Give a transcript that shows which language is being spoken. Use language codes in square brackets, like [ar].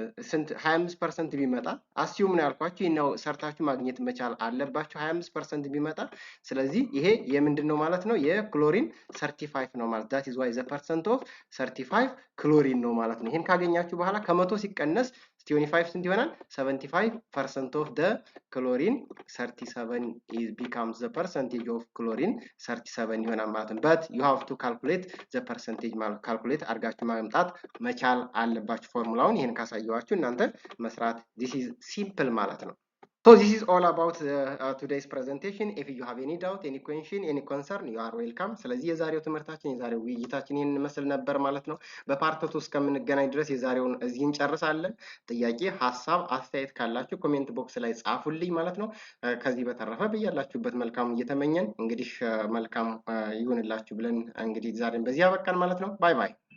[am] ስንት 25% ቢመጣ አሲዩም ነው ያልኳችሁ ይሄን ነው ሰርታችሁ ማግኘት መቻል አለባችሁ 25% ቢመጣ ስለዚህ ይሄ የምንድነው ማለት ነው የክሎሪን 35 ነው ማለት [en] that is why the percent of 35 [am] ክሎሪን ነው ማለት ነው። ይሄን ካገኛችሁ በኋላ ከመቶ ሲቀነስ 25 ስንት ይሆናል? [en] 75% of the chlorine 37 is becomes the percentage of chlorine 37 [am] ይሆናል ማለት ነው። [en] but you have to calculate the percentage [am] ማለት ካልኩሌት አድርጋችሁ ማምጣት መቻል አለባችሁ ፎርሙላውን። ይሄን ካሳየዋችሁ እናንተ መስራት [en] this is simple ማለት ነው። So this is all about today's presentation. If you have any doubt, any question, any concern, you are welcome. [am] ስለዚህ የዛሬው ትምህርታችን የዛሬው ውይይታችን ይሄን መስል ነበር ማለት ነው። በፓርት 2 እስከምንገናኝ ድረስ የዛሬውን እዚህ እንጨርሳለን። ጥያቄ፣ ሀሳብ፣ አስተያየት ካላችሁ ኮሜንት ቦክስ ላይ ጻፉልኝ ማለት ነው። ከዚህ በተረፈ በያላችሁበት መልካም እየተመኘን እንግዲህ መልካም ይሁንላችሁ ብለን እንግዲህ ዛሬን በዚህ ያበቃን ማለት ነው። ባይ ባይ።